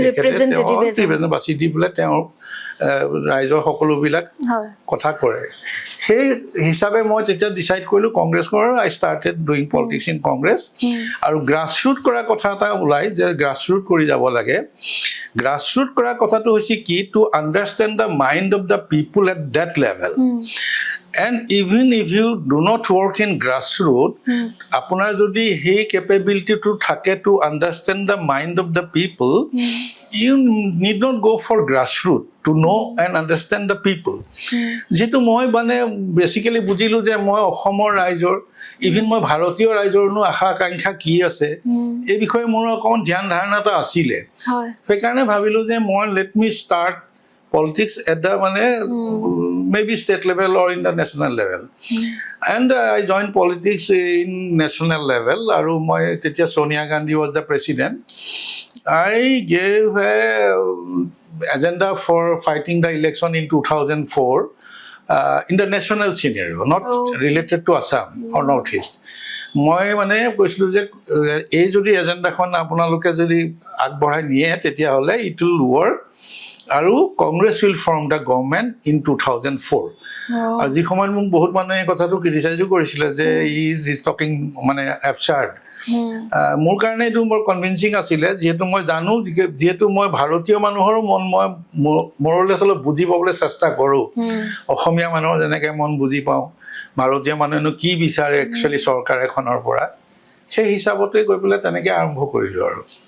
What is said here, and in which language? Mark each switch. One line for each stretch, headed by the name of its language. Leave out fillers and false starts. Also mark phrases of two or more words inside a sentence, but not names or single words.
Assamese: বাছি দি পেলাই তেওঁ ৰাইজৰ সকলোবিলাক কথা কৰে সেই হিচাপে মই তেতিয়া ডিচাইড কৰিলোঁ কংগ্ৰেছ কৰাৰ
English: I started doing politics in Congress
Assamese: আৰু গ্ৰাছৰুট কৰা কথা এটা ওলাই যে গ্ৰাছৰুট কৰি যাব লাগে গ্ৰাছৰুট কৰা কথাটো হৈছে কি
English: to understand the mind of the people at that level and even if you do not work in grassroot
Assamese: আপোনাৰ যদি সেই কেপেবিলিটিটো থাকে
English: to understand the mind of the people you need not go for grassroot to know and understand the people
Assamese: যেটো মই মানে বেসিক্যালি বুজিলো যে মই অসমৰ ৰাইজৰ ইভেন মই ভাৰতীয় ৰাইজৰনো আশা আকাংক্ষা কি আছে এই বিষয়ে মোৰ অকণ ধ্যান ধাৰণা এটা আছিলে হয় সেইকাৰণে ভাবিলো যে মই
English: let me start politics at the maybe state level or in the national level and I joined politics in national level
Assamese: আৰু মই তেতিয়া
English: Sonia Gandhi was the president I gave a agenda for fighting the election in 2004 in the national scenario not related to Assam or Northeast
Assamese: মই মানে কৈছিলো যে এই যদি এজেন্ডাখন আপোনালোকে যদি আগবঢ়াই নিয়ে তেতিয়া হলে
English: it will work আৰু Congress will form the government in 2004 আৰু
Assamese: যি সময়ত মোক বহুত মানুহে কথাটো ক্ৰিটিচাইজো কৰিছিলে যে
English: is talking
Assamese: মানে এবচাৰ্ড মোৰ কাৰণে এইটো বৰ কনভিনচিং আছিলে যিহেতু মই জানো যিহেতু মই ভাৰতীয় মানুহৰ মন মই মৰলে অলপ বুজি পাবলৈ চেষ্টা কৰোঁ অসমীয়া মানুহৰ যেনেকৈ মন বুজি পাওঁ ভাৰতীয় মানুহেনো কি বিচাৰে একচুৱেলি চৰকাৰ এখনৰ পৰা সেই হিচাপতে গৈ পেলাই তেনেকৈ আৰম্ভ কৰিলোঁ আৰু